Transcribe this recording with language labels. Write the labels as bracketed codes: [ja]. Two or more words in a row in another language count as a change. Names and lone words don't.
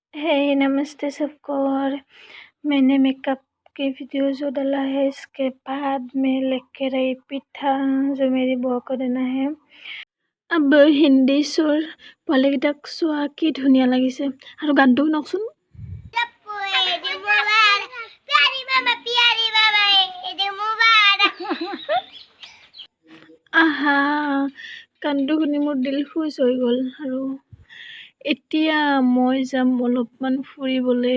[hi] हे नमस्ते सबको। और मैंने मेकअप के वीडियो जो डाला है इसके बाद मैं लेकर आई पिठा जो मेरी बुआ को देना है। अब हिंदी सुर [as] पोৱালিকেইটাক চোৱা কি ধুনীয়া লাগিছে আৰু গানটো শুনকচোন। আহা গানটো শুনি মোৰ [hi] दिल खुश [as] হৈ গ'ল। আৰু এতিয়া মই যাম অলপমান ফুৰিবলৈ।